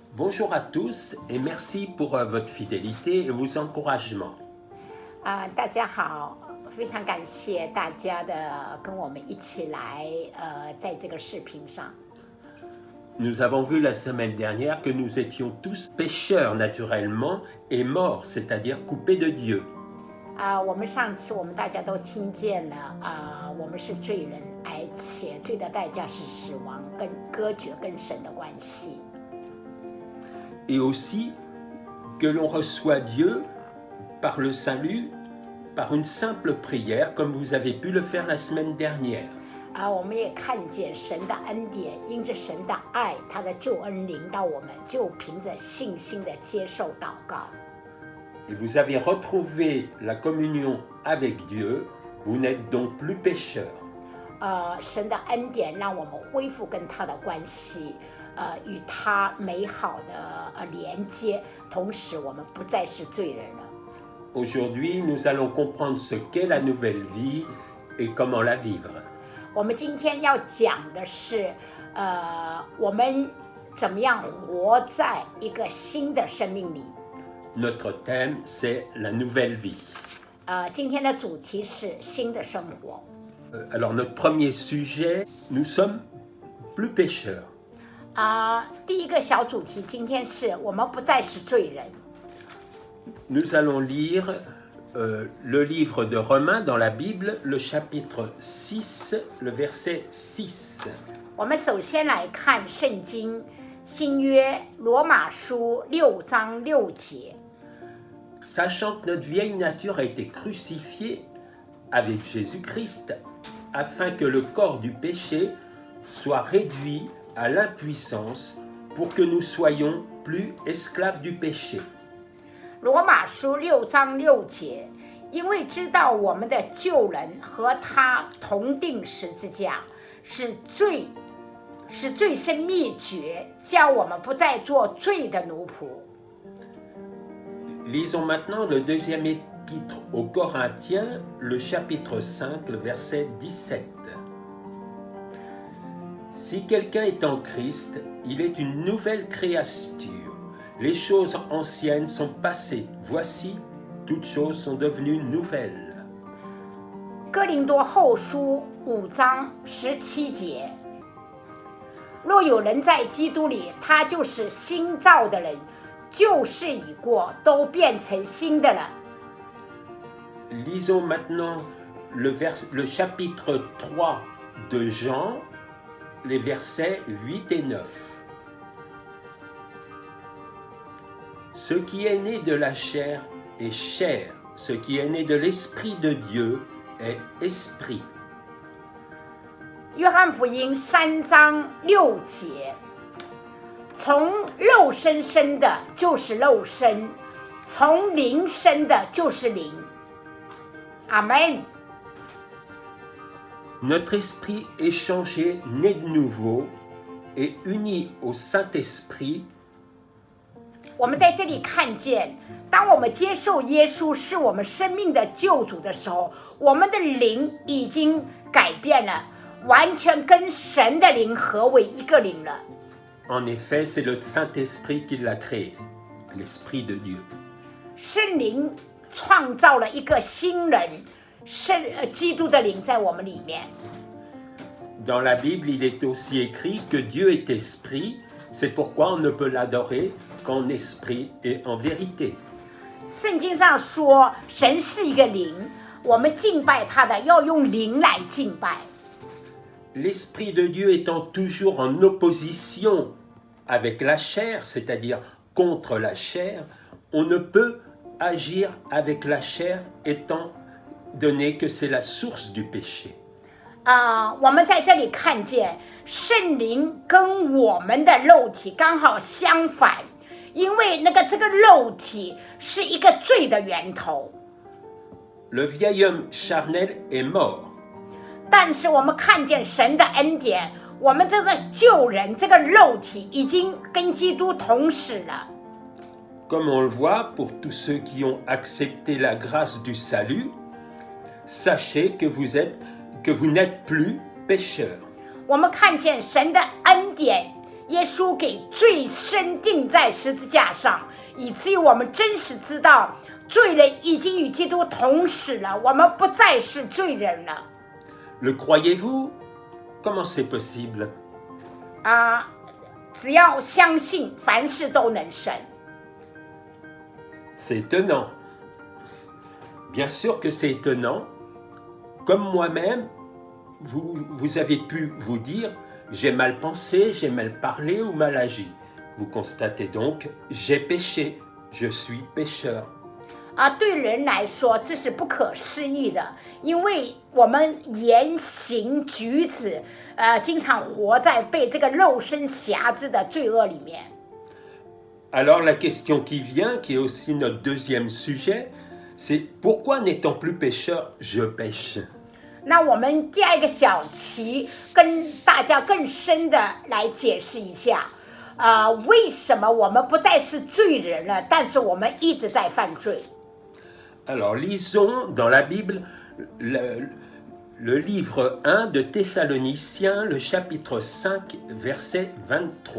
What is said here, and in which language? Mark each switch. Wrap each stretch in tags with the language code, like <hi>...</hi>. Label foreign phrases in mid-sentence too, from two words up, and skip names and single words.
<fr>Bonjour à tous et merci pour votre fidélité et vos encouragements.</fr> <zh>大家好，非常感谢大家的跟我们一起来在这个视频上。</zh> <fr>Nous avons vu la semaine dernière que nous étions tous pécheurs naturellement et morts, c'est-à-dire coupés de Dieu.</fr> <zh>我们上次大家都听见了我们是罪人，而且罪的代价是死亡，跟隔绝跟神的关系。</zh> <fr>Et aussi que l'on reçoit Dieu par le salut, par une simple prière, comme vous avez pu le faire la semaine dernière.</fr> <zh>我们也看见神的恩典，因着神的爱，他的救恩临到我们，就凭着信心的接受祷告。</zh> <fr>Et vous avez retrouvé la communion avec Dieu, vous n'êtes donc plus pécheurs.</fr> <zh>神的恩典让我们恢复跟他的关系，与他美好的连接，同时我们不再是罪人了。</zh> <fr>Aujourd'hui, nous allons comprendre ce qu'est la nouvelle vie et comment la vivre.</fr> <zh>我们今天要讲的是，我们怎么样活在一个新的生命里。</zh> <fr>Notre thème, c'est la nouvelle vie.</fr> <zh>今天的主题是新的生活。</zh> <fr>Alors, notre premier sujet, nous sommes plus pécheurs.</fr> <zh>第一个小主题今天是我们不再是罪人。</zh> <fr>Nous allons lire le livre de Romains dans la Bible, le chapitre 6, le verset 6.</fr> <zh>我们首先来看圣经新约罗马书6章6节。</zh> <fr>Sachant que notre vieille nature a été crucifiée avec Jésus-Christ, afin que le corps du péché soit réduit à l'impuissance pour que nous soyons plus esclaves du péché.</fr> <zh>罗马书6章6节，因为知道我们的旧人和他同定十字架，使罪身灭绝，叫我们不再做罪的奴仆。</zh> <fr>Lisons maintenant le deuxième épître aux Corinthiens, le chapitre 5, le verset 17. Si quelqu'un est en Christ, il est une nouvelle créature. Les choses anciennes sont passées. Voici, toutes choses sont devenues nouvelles.</fr> <zh>哥林多后书5章17节，若有人在基督里，他就是新造的人，旧事已过，都变成新的了。</zh> <fr>Lisons maintenant le chapitre 3 de Jean, les versets 8 et 9. Ce qui est né de la chair est chair, ce qui est né de l'Esprit de Dieu est esprit.</fr> <zh>约翰福音3章6节，从肉身生的就是肉身，从灵生的就是灵。阿们。</zh> <fr>Notre esprit est changé, né de nouveau, et uni au Saint-Esprit.</fr> <zh>我们在这里看见，当我们接受耶稣是我们生命的救主的时候，我们的灵已经改变了，完全跟神的灵合为一个灵了。</zh> <fr>En effet, c'est le Saint-Esprit qui l'a créé, l'Esprit de Dieu.</fr> <zh>圣灵创造了一个新人，基督的灵在我们里面。</zh> <fr>Dans la Bible, il est aussi écrit que Dieu est esprit, c'est pourquoi on ne peut l'adorer qu'en esprit et en vérité.</fr> <zh>圣经上说，神是一个灵，我们敬拜他的要用灵来敬拜。</zh> <fr>L'Esprit de Dieu étant toujours en opposition avec la chair, c'est-à-dire contre la chair, on ne peut agir avec la chair étant donné que c'est la source du péché.</fr> <zh>我们在这里看见圣灵跟我们的肉体刚好相反，因为这个肉体是一个罪的源头。</zh> <fr>Le vieil homme charnel est mort.</fr> <zh>但是我们看见神的恩典，我们这个旧人，这个肉体已经跟基督同死了。</zh> <fr>Comme on le voit, pour tous ceux qui ont accepté la grâce du salut, sachez que vous n'êtes plus pécheurs.</fr> <zh>我们看见神的恩典耶稣给罪深钉在十字架上，以至于我们真实知道罪人已经与基督同死了，我们不再是罪人了。</zh> <fr>Le croyez-vous? Comment c'est possible?</fr> <zh>只要相信，凡事都能生。</zh> <fr>C'est étonnant. Bien sûr que c'est étonnant. Comme moi-même, vous avez pu vous dire, j'ai mal pensé, j'ai mal parlé ou mal agi. Vous constatez donc, j'ai péché, je suis pécheur.</fr> <zh>对人来说这是不可思议的，因为我们言行举止，经常活在被这个肉身辖制的罪恶里面。</zh> <fr>Alors la question qui vient, qui est aussi notre deuxième sujet, c'est pourquoi n'étant plus pécheur, je pêche?</fr> <zh>那我们第二个小题跟大家更深的来解释一下，为什么我们不再是罪人了，但是我们一直在犯罪。</zh> <fr>Alors lisons dans la Bible le livre 1 de Thessaloniciens, le chapitre 5, verset 23.</fr>